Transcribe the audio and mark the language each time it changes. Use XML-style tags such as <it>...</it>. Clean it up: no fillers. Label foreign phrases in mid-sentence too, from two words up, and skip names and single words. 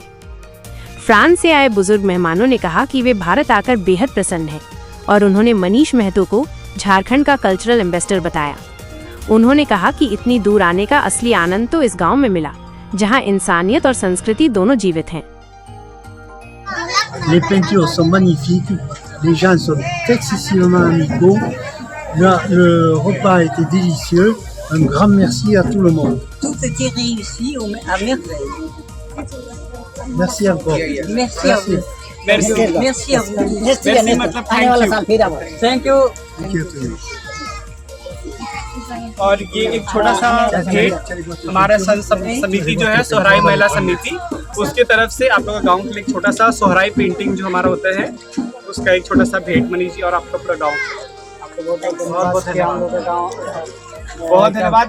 <hi>फ्रांस से आए बुजुर्ग मेहमानों ने कहा कि वे भारत आकर बेहद प्रसन्न हैं और उन्होंने मनीष महतो को झारखंड का</hi> <en>cultural ambassador</en> <hi>बताया। उन्होंने कहा कि इतनी दूर आने का असली आनंद तो इस गांव में मिला, जहां इंसानियत और संस्कृति दोनों जीवित हैं।</hi> <fr>Les peintures sont magnifiques, les gens sont excessivement amicaux, le repas était délicieux. Un grand merci à tout le monde. Tout était réussi à merveille. Merci encore. Merci à vous. Merci à vous.</fr> <hi>merci मतलब</hi> <en>Thank you. Thank you to you.</en> <hi>और ये एक छोटा सा भेंट हमारा समिति जो है सोहराई महिला समिति, उसके तरफ से आप लोगों का गाँव के लिए एक छोटा सा सोहराई पेंटिंग जो हमारा होता है उसका एक छोटा सा भेंट मनीष जी और आपका पूरा गाँव। बहुत धन्यवाद।</hi>